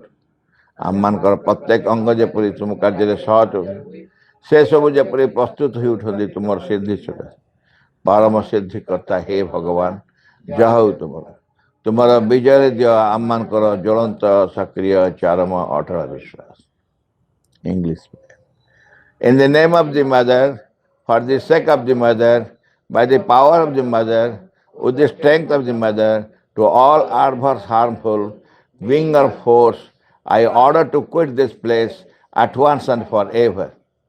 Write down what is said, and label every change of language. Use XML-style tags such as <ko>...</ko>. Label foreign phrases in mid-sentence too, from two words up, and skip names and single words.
<or>ଆମମାନଙ୍କର ପ୍ରତ୍ୟେକ ଅଙ୍ଗ ଯେପରି ତୁମ କାର୍ଯ୍ୟରେ ସହଜ ହୁଏ, ସେସବୁ ଯେପରି ପ୍ରସ୍ତୁତ ହୋଇ ଉଠନ୍ତି ତୁମର ସିଦ୍ଧି ସକାଶେ। ପରମ ସିଦ୍ଧି କର୍ତ୍ତା ହେ ଭଗବାନ, ଯାହା ହେଉ ତୁମର ବିଜୟରେ ଦିଅ ଆମମାନଙ୍କର ଜ୍ୱଳନ୍ତ, ସକ୍ରିୟ, ଚରମ, ଅଟଳ ବିଶ୍ୱାସ। ଇଂଲିଶ।</or> <en>In the name of the mother, for the sake of the mother, by the power of the mother, with the strength of the mother, to all adverse, harmful, being or force, I order to quit this place at once and forever.</en>